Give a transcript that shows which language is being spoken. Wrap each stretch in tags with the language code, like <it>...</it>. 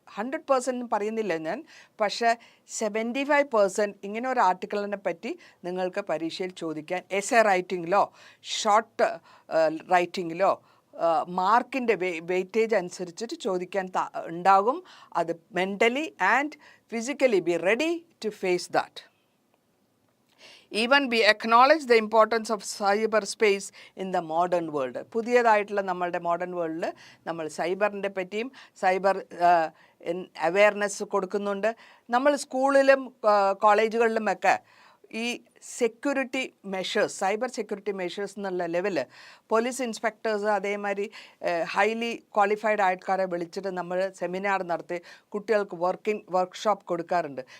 <ml>100% പറയുന്നില്ല ഞാൻ, പക്ഷേ 75% ഇങ്ങനെ ഒരു ആർട്ടിക്കിളിനെ പറ്റി നിങ്ങൾക്ക് പരീക്ഷയിൽ ചോദിക്കാൻ എസ്സേ റൈറ്റിങ്ങിലോ ഷോർട്ട് റൈറ്റിങ്ങിലോ മാർക്കിൻ്റെ വെയിറ്റേജ് അനുസരിച്ചിട്ട് ചോദിക്കാൻ ഉണ്ടാകും. അത്</ml> <en>Mentally and physically be ready to face that. Even we acknowledge the importance of cyberspace in the modern world.</en> <ml>പുതിയതായിട്ടുള്ള നമ്മളുടെ മോഡേൺ വേൾഡിൽ നമ്മൾ സൈബറിൻ്റെ പറ്റിയും സൈബർ അവെയർനെസ് കൊടുക്കുന്നുണ്ട്. നമ്മൾ സ്കൂളിലും കോളേജുകളിലുമൊക്കെ ഈ security measures, cyber security measures എന്നുള്ള ലെവല് പോലീസ് ഇൻസ്പെക്ടേഴ്സ് അതേമാതിരി ഹൈലി ക്വാളിഫൈഡ് ആൾക്കാരെ വിളിച്ചിട്ട് നമ്മൾ സെമിനാർ നടത്തി കുട്ടികൾക്ക് വർക്ക്ഷോപ്പ് കൊടുക്കാറുണ്ട്.</ml>